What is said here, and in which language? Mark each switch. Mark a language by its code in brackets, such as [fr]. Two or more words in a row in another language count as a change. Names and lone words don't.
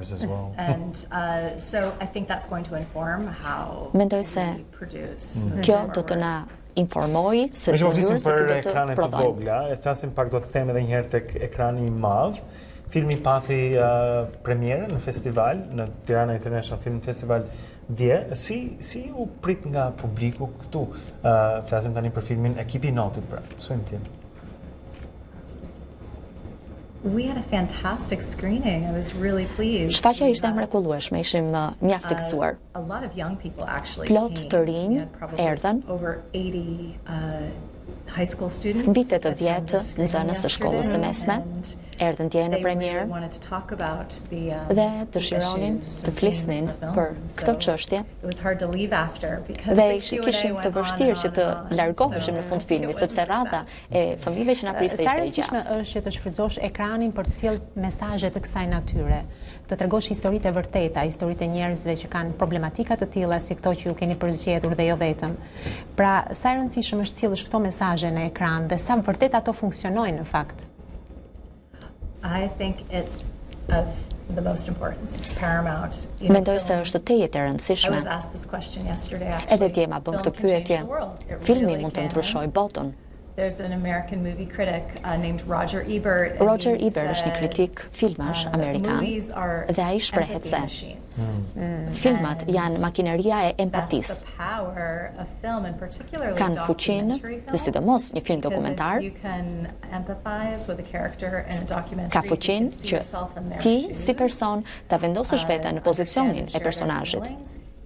[sq] Mendoj se kjo do të na informoj se mënyrën se si do të prodhojmë. E flasim pak, do të kthehemi edhe një herë tek ekrani i madh. Filmi pati premierën në festival, në Tirana International Film Festival dje. Si u prit nga publiku këtu? Flasim tani për filmin Ekipi i Notit, pra. Swim Team. [en] We had a fantastic screening. I was really pleased. [sq] Shfaqja ishte mrekullueshme, ishim mjaft të gëzuar. [en] A lot of young people actually. [sq] Plot të rinj erdhën. [en] Over 80 high school students. [sq] Mbi 80 nxënës të shkollës së mesme erdhën dje në premierë dhe dëshironin të flisnin për këtë çështje. Dhe kishin të vështirë që të largoheshim në fund filmit, sepse rradha e fëmijëve që na priste ishte e gjatë. Sa është që të shfrytëzosh ekranin për të sjellë mesazhe të kësaj natyre, të tregosh historitë e vërteta, historitë e njerëzve që kanë problematika të tilla si këto që ju keni përzgjedhur dhe jo vetëm. Pra, sa e rëndësishme është të sjellësh këto mesazhe në ekran dhe sa vërtet ato funksionojnë në fakt? [en] I think it's of the most importance. It's paramount. [sq] Mendoj se është tejet e rëndësishme. Edhe dje ma bën këtë pyetje. Filmi mund të ndryshojë botën. [en] There's an American movie critic named Roger Ebert. [sq] Roger Ebert është një kritik filmash amerikan dhe ai shprehet se filmat janë makineria e empatisë. Kanë fuqinë, dhe sidomos një film dokumentar, ka fuqinë që ti si person ta vendosësh veten në pozicionin e personazhit.